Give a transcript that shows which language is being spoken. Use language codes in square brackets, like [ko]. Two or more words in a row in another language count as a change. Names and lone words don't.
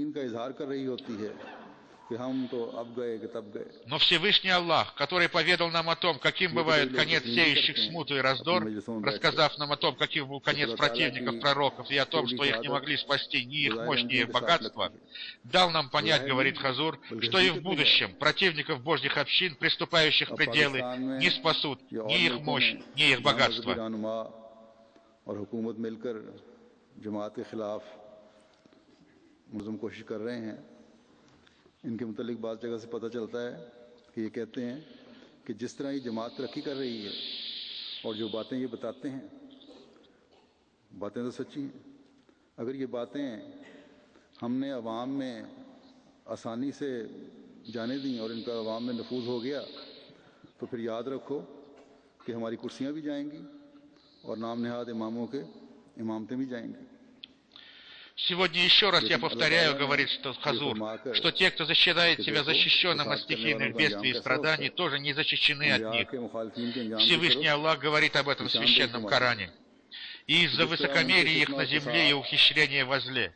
[ru] Но Всевышний Аллах, который поведал нам о том, каким бывает конец сеющих смуту и раздор, рассказав нам о том, каким был конец противников пророков, и о том, что их не могли спасти ни их мощь, ни их богатство, дал нам понять, говорит Хазур, что и в будущем противников Божьих общин, приступающих в пределы, не спасут ни их мощь, ни их богатство. [ur] ان کے متعلق بات جگہ سے پتا چلتا ہے کہ یہ کہتے ہیں کہ جس طرح یہ جماعت ترقی کر رہی ہے اور جو باتیں یہ بتاتے ہیں، باتیں تو سچی ہیں. اگر یہ باتیں ہم نے عوام میں آسانی سے جانے دی اور ان کا عوام میں نفوذ ہو گیا، تو پھر یاد رکھو کہ ہماری کرسیاں بھی جائیں گی اور نام نہاد اماموں کے امامتیں بھی جائیں گی. [ru] Сегодня еще раз я повторяю, говорит Хазур, что те, кто считает себя защищенным от стихийных бедствий и страданий, тоже не защищены от них. Всевышний Аллах говорит об этом в Священном Коране. И из-за высокомерия их на земле и ухищрения во зле.